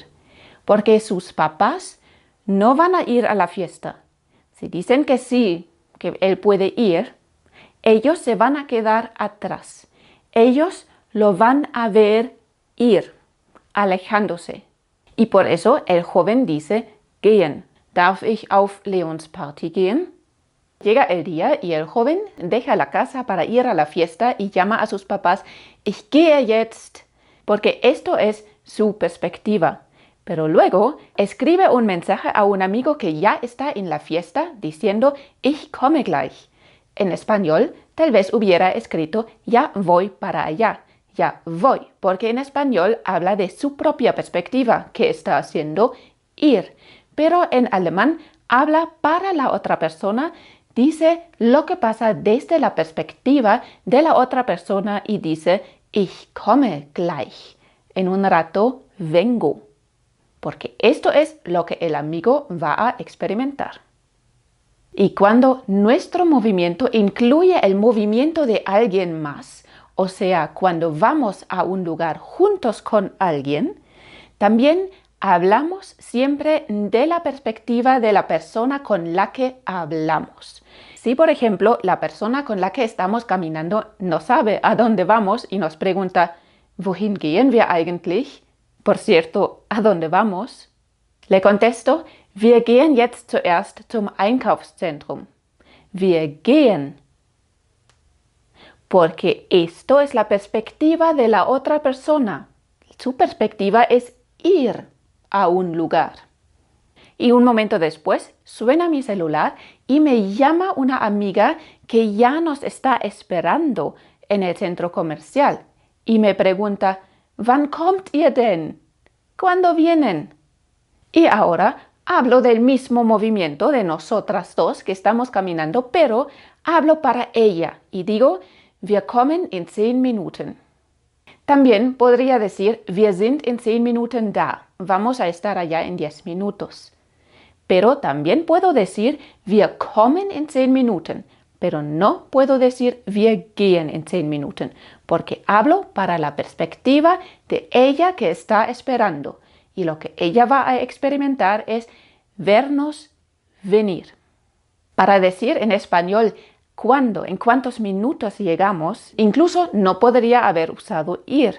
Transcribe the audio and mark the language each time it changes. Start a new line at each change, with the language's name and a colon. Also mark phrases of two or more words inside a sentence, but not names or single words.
Spanish: Porque sus papás no van a ir a la fiesta. Si dicen que sí, que él puede ir, ellos se van a quedar atrás. Ellos lo van a ver ir, alejándose. Y por eso el joven dice gehen.
German: ¿Darf ich auf Leons Party gehen?
Spanish: Llega el día y el joven deja la casa para ir a la fiesta y llama a sus papás,
German: ich gehe jetzt,
Spanish: porque esto es su perspectiva. Pero luego escribe un mensaje a un amigo que ya está en la fiesta diciendo,
German: ich komme gleich.
Spanish: En español, tal vez hubiera escrito, ya voy para allá, ya voy, porque en español habla de su propia perspectiva, que está haciendo ir. Pero en alemán habla para la otra persona. Dice lo que pasa desde la perspectiva de la otra persona y dice,
German: ich komme gleich.
Spanish: En un rato vengo. Porque esto es lo que el amigo va a experimentar. Y cuando nuestro movimiento incluye el movimiento de alguien más, o sea, cuando vamos a un lugar juntos con alguien, también hablamos siempre de la perspectiva de la persona con la que hablamos. Si, por ejemplo, la persona con la que estamos caminando no sabe a dónde vamos y nos pregunta,
German: ¿Wohin gehen wir eigentlich?
Spanish: Por cierto, ¿a dónde vamos? Le contesto,
German: wir gehen jetzt zuerst zum Einkaufszentrum. Wir gehen.
Spanish: Porque esto es la perspectiva de la otra persona. Su perspectiva es ir a un lugar. Y un momento después suena mi celular y me llama una amiga que ya nos está esperando en el centro comercial y me pregunta,
German: ¿Wann kommt ihr denn?
Spanish: ¿Cuándo vienen? Y ahora hablo del mismo movimiento de nosotras dos que estamos caminando, pero hablo para ella y digo,
German: wir kommen in 10 Minuten.
Spanish: También podría decir,
German: wir sind in 10 Minuten da.
Spanish: Vamos a estar allá en 10 minutos. Pero también puedo decir,
German: wir kommen in 10 Minuten.
Spanish: Pero no puedo decir,
German: wir gehen in 10 Minuten,
Spanish: porque hablo para la perspectiva de ella que está esperando. Y lo que ella va a experimentar es vernos venir. Para decir en español cuándo, en cuántos minutos llegamos, incluso no podría haber usado ir.